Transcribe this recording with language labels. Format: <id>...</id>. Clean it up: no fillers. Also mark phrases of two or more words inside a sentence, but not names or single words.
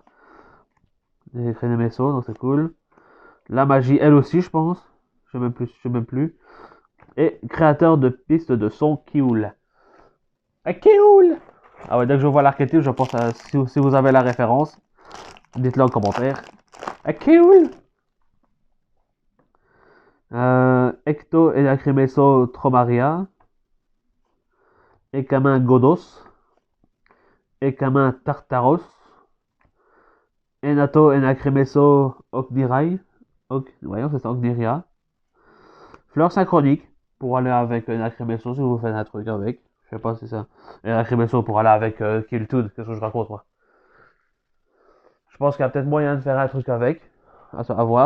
<fr>J'ai créé des Messo, donc c'est cool. La magie, elle aussi, je pense. Je sais même plus. Et créateur de pistes de son Kioul. Kioul! Ah ouais, dès que je vois l'archétype, je pense à, si vous avez la référence, dites-le en commentaire. Kioul! Ecto et Lacrimeso Tromaria. Ekamin Godos. Ekamin Tartaros. Enato et Lacrimeso Ognirai. Voyons, c'est ça, Ogniria. Fleur synchronique pour aller avec Lacrimeso si vous faites un truc avec. Je sais pas si ça. Et Lacrimeso pour aller avec Kiltud, qu'est-ce que je raconte moi? Je pense qu'il y a peut-être moyen de faire un truc avec. À voir.</fr>